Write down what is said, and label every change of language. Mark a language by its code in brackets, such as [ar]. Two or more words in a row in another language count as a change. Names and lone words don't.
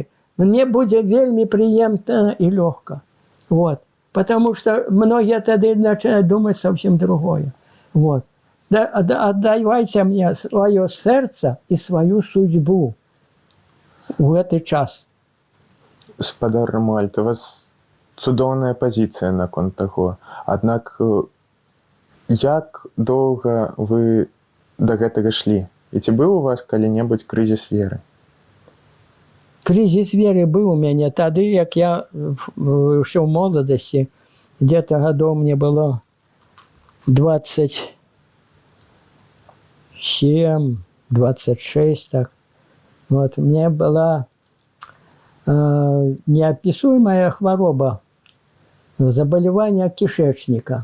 [ru] Мне будет вельми приемно и легко. Вот. Потому что многие тогда начинают думать совсем другое. Вот. Отдавайте мне свое сердце и свою судьбу. [be] у гэты час. Спадар Рамуальд, у вас цудоўная пазіцыя наконт таго. Аднак як доўга вы да гэтага ішлі? І ці быў у вас калі-небудзь крызіс веры? Крызіс веры быў у мяне тады, як я ўсё ў моладасці, [ru] где-то гадоў мне было 27, 26, так. Вот, мне была неописуемая хвороба, заболевание кишечника.